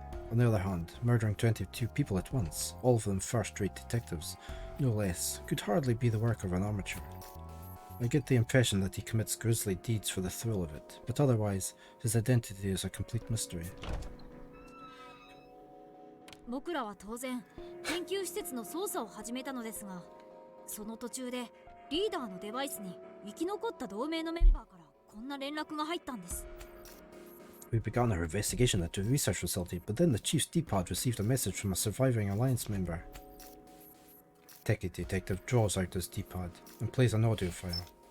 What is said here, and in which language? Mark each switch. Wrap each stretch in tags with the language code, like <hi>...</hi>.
<en>On the other hand, murdering 22 people at once, all of them first-rate detectives, no less, could hardly be the work of an amateur. I get the impression that he commits grisly deeds for the thrill of it, but otherwise, his identity is a complete mystery.</en> <ja>僕らは当然研究施設の捜査を始めたのですが、その途中でリーダーのデバイスに生き残った同盟のメンバーからこんな連絡が入ったんです。</ja> <en>We began our investigation at the research facility, but then the Chief's D-pad received a message from a surviving Alliance member. Techie detective draws out his D-pad and plays an audio file.</en>